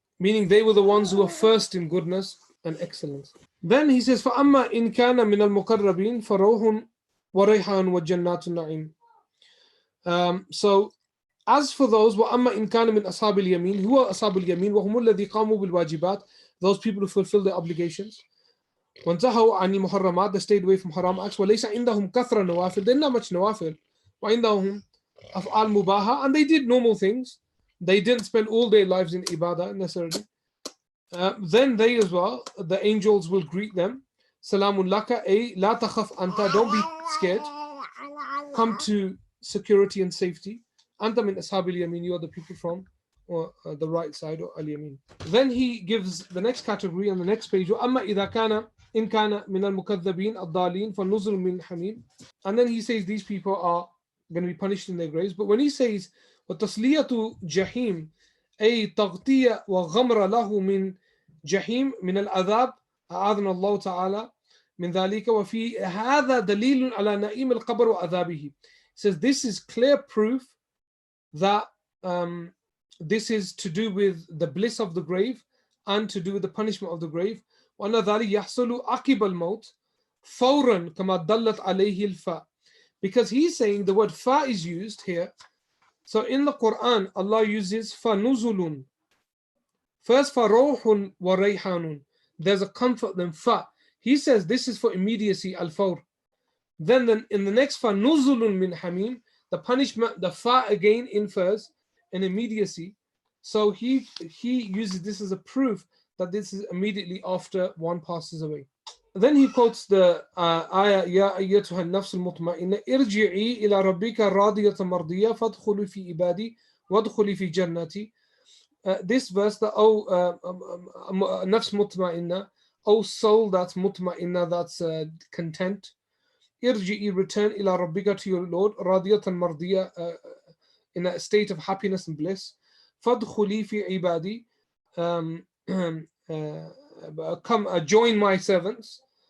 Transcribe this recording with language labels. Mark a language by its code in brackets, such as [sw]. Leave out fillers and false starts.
[en] Meaning they were the ones who were first in goodness and excellence. Then he says, [ar] فَأَمَّا إِنْ كَانَ مِنَ الْمُقَرَّبِينَ فَرَوْحٌ وَرَيْحَانٌ وَجَنَّاتُ النَّعِيمِ. [en] So as for those, [ar] وَأَمَّا إِنْ كَانَ مِنْ أَصْحَابِ الْيَمِينِ, [en] who are [ar] أصحاب اليمين وهم الذي قاموا بالواجبات, [en] those people who fulfill their obligations. [ar] وانتهوا عن المحرمات, [en] they stayed away from haram acts. [ar] وليس عندهم كثرة نوافل, [en] they're not much nawafil. [ar] وعندهم أفعال مباحة, [en] and they did normal things. They didn't spend all their lives in ibadah necessarily. Then they as well, the angels will greet them. [ar] Salamun laka, ay la takhaf anta, [en] don't be scared. Come to security and safety. [ar] Anta min ashabil yamin, [en] you are the people from the right side, or al yamin. Then he gives the next category on the next page. [ar] وَأَمَّا إِذَا كَانَ إِنْ كَانَ مِنَ الْمُكَذَّبِينَ الضَّالِينَ فَالنُّزُلُ مِنْ حَمِيمٍ. [en] And then he says these people are going to be punished in their graves. But when he says [ar] وَتَصْلِيَةُ جَحِيمٍ أي تغطية وغمر له من جحيم من العذاب أعاذنا الله تعالى من ذلك وفي هذا دليل على نعيم القبر وعذابه. [en] He says this is clear proof that this is to do with the bliss of the grave and to do with the punishment of the grave. [ar] وأن ذلك يحصل عقب الموت فورا كما دلت عليه الفاء. [en] Because he's saying the word fa is used here. So in the Quran, Allah uses فَنُزُلٌ. [ar] First, فَرَوْحٌ وَرَيْحَانٌ. [en] There's a comfort, then fa. He says this is for immediacy, al-fawr. Then in the next [ar] فَنُزُلٌ مِّنْ حَمِيمٍ, [en] the punishment, the fa again infers an immediacy. So he uses this as a proof that this is immediately after one passes away. Then he quotes the ayah, [ar] يا أيتها النفس المطمئنة ارجعي إلى ربك راضية مرضية فادخلي في عبادي وادخلي في جنتي. [en] This verse, that nafs mutma'inna, soul that's mutma'inna, that's content. [ar] Irji'i, [en] return, [ar] ila rabbika, [en] to your Lord, [ar] radiyatan mardiya, [en] in a state of happiness and bliss. [ar] Fadkhuli fi ibadi, [en] come join my servants.